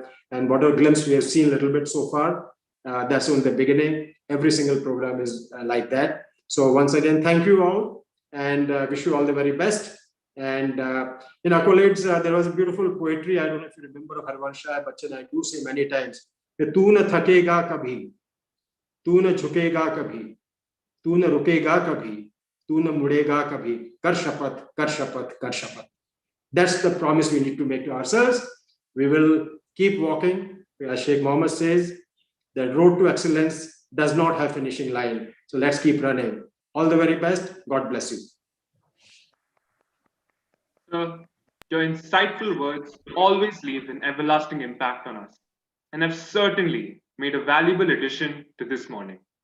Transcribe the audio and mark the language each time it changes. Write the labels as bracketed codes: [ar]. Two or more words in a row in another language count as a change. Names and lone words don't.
[en] And whatever glimpse we have seen a little bit so far, that's only the beginning. Every single program is like that. So once again, thank you all, and wish you all the very best. And in Accolades, there was a beautiful poetry. I don't know if you remember of Harvansh Bachchan. I do say many times, [hi] "तू न थकेगा कभी, तू न झुकेगा कभी, तू न रुकेगा कभी, तू न मुड़ेगा कभी. कर शपथ, कर शपथ, कर शपथ." [en] That's the promise we need to make to ourselves. We will keep walking. As Sheikh Mohammed says, the road to excellence does not have finishing line. So let's keep running. All the very best. God bless you. Sir, your insightful words always leave an everlasting impact on us and have certainly made a valuable addition to this morning.